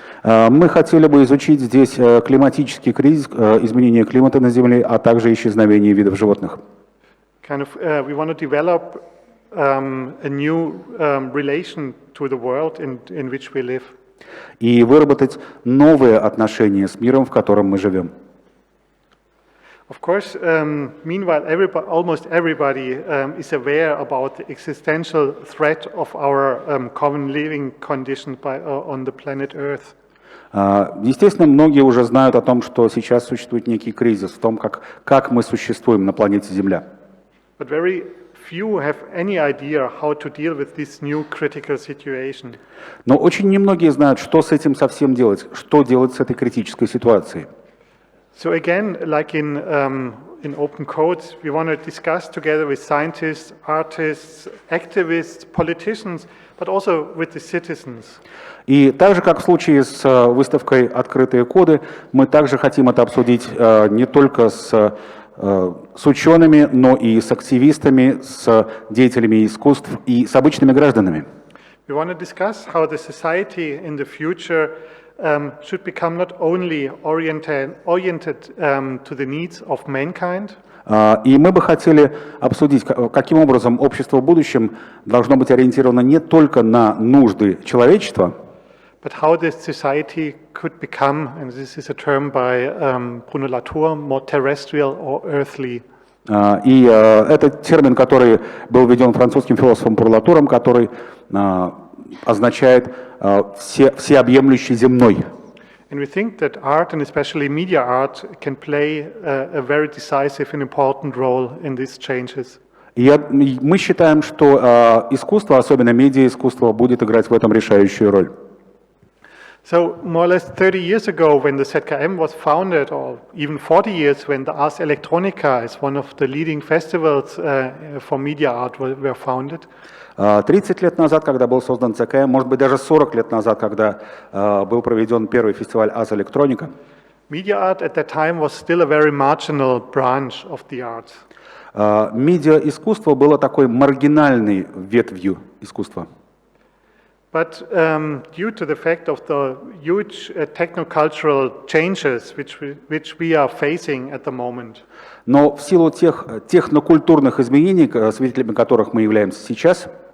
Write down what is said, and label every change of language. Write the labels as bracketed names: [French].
[Russian] Мы хотели бы изучить здесь климатический кризис, изменение климата на Земле, а также исчезновение видов животных. [English] Kind of, we want to develop a new relation to the world in which we live. [Russian] И выработать новые отношения с миром, в котором мы живем. [English] Of course, meanwhile, almost everybody is aware about the existential threat of our common living conditions on the planet Earth. [Russian] Естественно, многие уже знают о том, что сейчас существует некий кризис в том, как мы существуем на планете Земля. [English] But very few have any idea how to deal with this new critical situation. [Russian] Но очень немногие знают, что с этим совсем делать, что делать с этой критической ситуацией. [English] So again, like in Open Codes, we want to discuss together with scientists, artists, activists, politicians, but also with the citizens. [Russian] И так же, как в случае с выставкой «Открытые коды», мы также хотим это обсудить не только с учеными, но и с активистами, с деятелями искусств и с обычными гражданами. [English] We want to discuss how the society in the future should become not only oriented to the needs of mankind, [Russian] И мы бы хотели обсудить, каким образом общество в будущем должно быть ориентировано не только на нужды человечества, [English] but how this society could become, and this is a term by Bruno Latour, more terrestrial or earthly. [Russian] И это термин, который был введен французским философом Пурлатуром, который означает всеобъемлющий земной. [English] And we think that art, and especially media art, can play a very decisive and important role in these changes. [Russian] И мы считаем, что искусство, особенно медиаискусство, будет играть в этом решающую роль. [English] So more or less 30 years ago, when the ZKM was founded, or even 40 years when the Ars Electronica is one of the leading festivals for media art were founded. [Russian] 30 лет назад, когда был создан ЦКМ, может быть, даже 40 лет назад, когда был проведен первый фестиваль Ars Electronica. [English] Media art at that time was still a very marginal branch of the arts. [Russian] Медиаискусство было такой маргинальной ветвью искусства. [English] But due to the fact of the huge technocultural changes which we are facing at the moment, [Russian] Но в силу тех технокультурных изменений, свидетелями которых мы являемся сейчас,